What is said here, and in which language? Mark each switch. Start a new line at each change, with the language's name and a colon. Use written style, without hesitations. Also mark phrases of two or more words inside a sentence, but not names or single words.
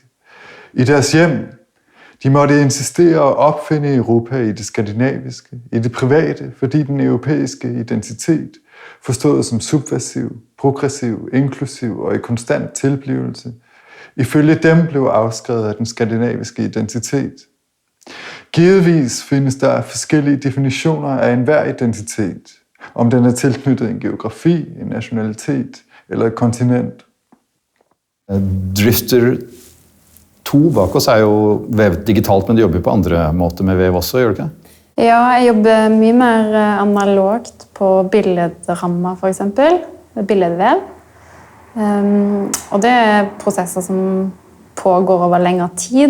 Danish: I deres hjem, de måtte insistere og opfinde Europa i det skandinaviske, i det private, fordi den europæiske identitet, forstået som subversiv, progressiv, inklusiv og i konstant tilblivelse, ifølge dem blev afskrevet af den skandinaviske identitet. Givetvis findes der forskellige definitioner af enhver identitet, om den tilknyttet en geografi, en nationalitet eller et kontinent.
Norwegian: Drifter 2 bak oss jo vevet digitalt, men du jobber på andre måter med vev også, gjør du ikke? Ja, jeg jobber mye mer analogt på billedrammer, for eksempel. Billedvev. Og det prosesser som pågår over lengre tid.